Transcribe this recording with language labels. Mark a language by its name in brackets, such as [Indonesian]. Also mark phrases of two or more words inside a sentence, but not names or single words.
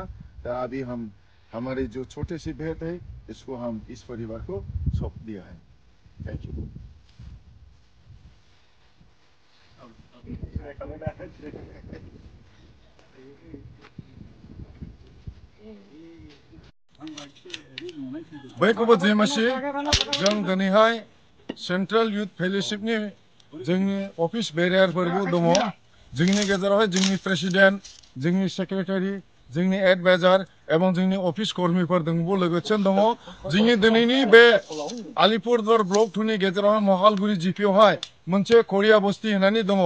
[Hindi] तो अभी हम हमारे जो छोटे से भेंट है इसको हम इस परिवार को सौंप दिया है। [English] Thank you. [Bodo] बैकअप जेमासी जों दिनैहाय सेंट्रल यूथ फेलोशिपनि जोंनि ऑफिस बेरियारफोरबो दङ। जोंनि गेजेरावहाय जोंनि प्रेसिडेंट, जोंनि सेक्रेटारि, जोंनि एडभाइजार एवं जोंनि ऑफिस कर्मीफोर दंबो लोगोसे दङ। जोंनि दिनैनि बे आलिपुरद्वार ब्लक 2 नि गेजेरावहाय महालगुरि जिपियावहाय मोनसे कोरिया बस्ती होननानै दङ।